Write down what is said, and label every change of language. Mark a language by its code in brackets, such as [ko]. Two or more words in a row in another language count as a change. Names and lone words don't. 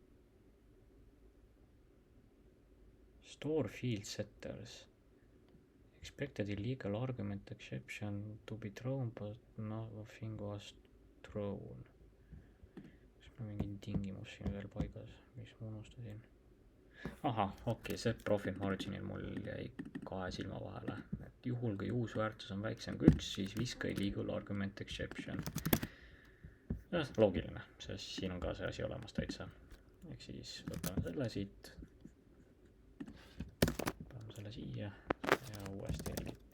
[en] Store field setters. Expected illegal argument exception to be thrown, but nothing was thrown. [et] Kas ma mingi tingimus siin veel paigas, mis ma unustasin? Aha, okei, see [en] profit marginil [et] mul jäi 2 silma vahele. Et juhul, kui uus väärtus on väiksem kui 1, siis viska [en] illegal argument exception. [et] Loogiline, sest siin on ka see asi olemas täitsa. Ehk siis võtame selle siit. Paneme selle siia. Ja uuesti edit.